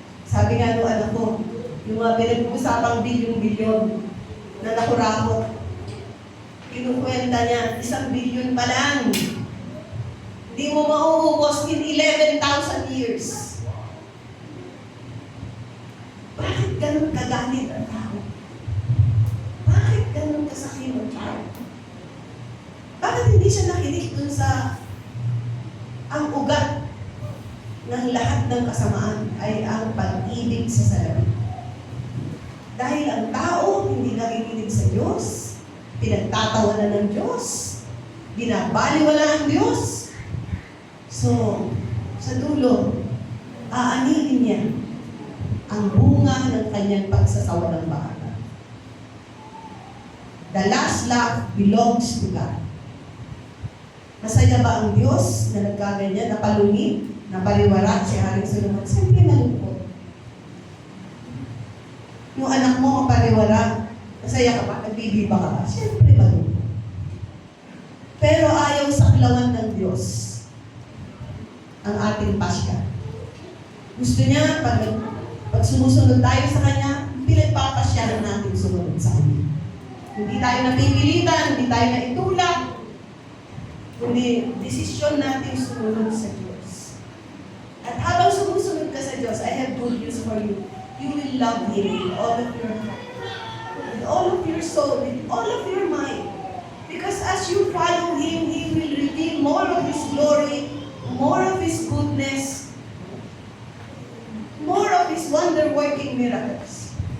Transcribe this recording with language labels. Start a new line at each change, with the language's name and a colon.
Filipino: Sabi nga nung anak ko, yung mga pinag-uusapang bilyon-bilyon na nakurakot, kinukwenta niya, 1 billion pa lang. Hindi mo mauubos in 11,000 years. Bakit ganun kagalit ang tao? Bakit ganun kasakit ang tao? Bakit hindi siya nakinig dun sa ang ugat ng lahat ng kasamaan ay ang pag-ibig sa salamin? Dahil ang tao hindi nakikinig sa Diyos, pinagtatawanan ng Diyos, binabaliwala ang Diyos. So, sa dulo, aanilin niya ang bunga ng kanyang pagsasawa ng bata.
English: The last laugh belongs to God.
Filipino: Masaya ba ang Diyos na nagkaganyan, napalungit, napariwarat si Haring Solomon? Siyempre malungkot. Yung anak mo mapariwarat, masaya ka ba? Nagbibiba ka ba? Siyempre malungkot. Pero ayaw saklawan ng Diyos ang ating pasya. Gusto niya, pag sumusunod tayo sa Kanya, pinagpapasyahan natin sumunod sa Kanya. Hindi tayo napipilitan, hindi tayo naitulak, kundi desisyon natin sumunod sa Diyos. At habang sumusunod ka sa Diyos,
English: I have good news for you. You will love Him with all of your heart, with all of your soul, with all of your mind. Because as you follow Him, He will reveal more of His glory, more of His goodness, more of His wonder-working miracles.